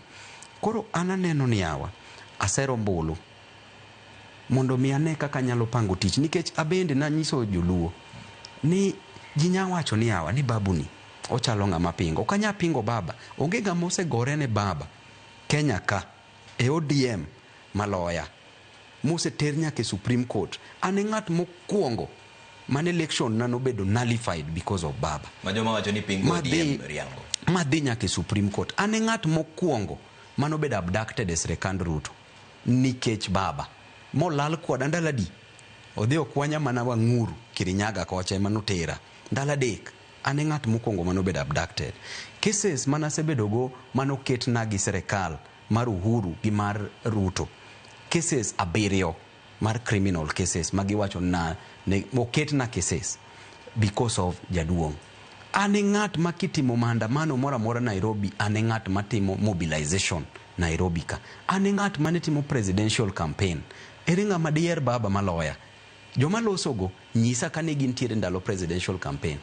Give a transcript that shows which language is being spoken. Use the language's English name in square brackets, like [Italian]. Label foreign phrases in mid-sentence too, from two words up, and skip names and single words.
[Luo (Kenya and Tanzania)] Koro an aneno ni yawa asero mbulu mondo mi ane kaka nyalo pango tich, nikech abende nanyiso joluo ni jinya wacho ni yawa ni babu ni ochalo ng'ama pingo. Ok anya pingo baba, onge ng'ama osegore ne baba Kenya ka e ODM maloya moseter nyaka e Supreme Court. An e ng'at mokwongo man election na nobedo nullified [English] because of baba. [Luo (Kenya and Tanzania)] Majoma wacho ni pingo ODM riango. Madhi nyaka e Supreme Court. An e ng'at mokwongo manobedo abducted e sirikand Ruto nikech baba. Molal kwada ndala di. Odhi okwanya mana Wang'uru Kirinyaga kocha ema notera ndala dek. An e ng'at mokwongo manobedo abducted. Cases manasebedogo manoketna gi sirikal mar Uhuru gi mar Ruto. Cases 7 mar [English] criminal cases [Luo (Kenya and Tanzania)] magiwacho na moketna cases because of jaduong'. An e ng'at makitimo maandamano mora mora Nairobi, an e ng'at matimo mobilization Nairobi ka. An e ng'at manetimo [English] presidential campaign. [Luo (Kenya and Tanzania)] Ere ng'ama diher baba maloya? Joma losogo nyisa kane gintiere ndalo [English] presidential campaign.